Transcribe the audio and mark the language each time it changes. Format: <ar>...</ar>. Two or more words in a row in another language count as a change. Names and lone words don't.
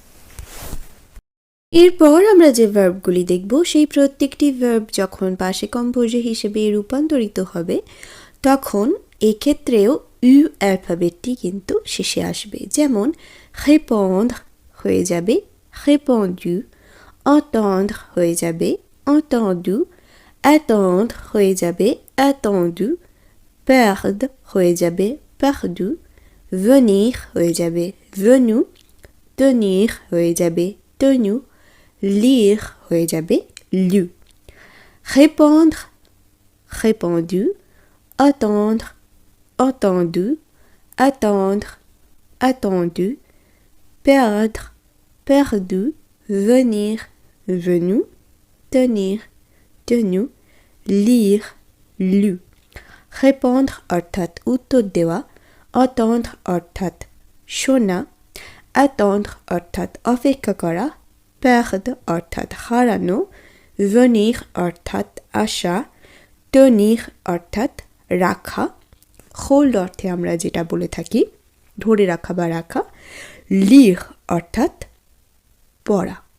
<bn>এরপর আমরা যে ভার্বগুলি দেখব সেই প্রত্যেকটি ভার্ব যখন পাসে কম্পোজে হিসেবে রূপান্তরিত হবে তখন এক্ষেত্রেও ইউ অ্যালফাবেটটি কিন্তু শেষে আসবে। যেমন répondre হয়ে যাবে répondu, entendre হয়ে যাবে entendu, attendre হয়ে যাবে attendu, perdre হয়ে যাবে perdu, venir হয়ে যাবে venu, tenir হয়ে যাবে tenu, lire হয়ে যাবে lu।</bn> <fr>répondre répondu, attendre entendu, attendre attendu, perdre perdu, venir venu, tenir tenu, lire lu।</fr> <bn>répondre অর্থাৎ উত্তর দেওয়া, entendre অর্থাৎ শোনা, attendre অর্থাৎ অপেক্ষা করা, perdre অর্থাৎ হারানো, venir অর্থাৎ আসা, tenir অর্থাৎ রাখা, হোল্ড অর্থে আমরা যেটা বলে থাকি ধরে রাখা বা রাখা, lire অর্থাৎ পড়া।</bn>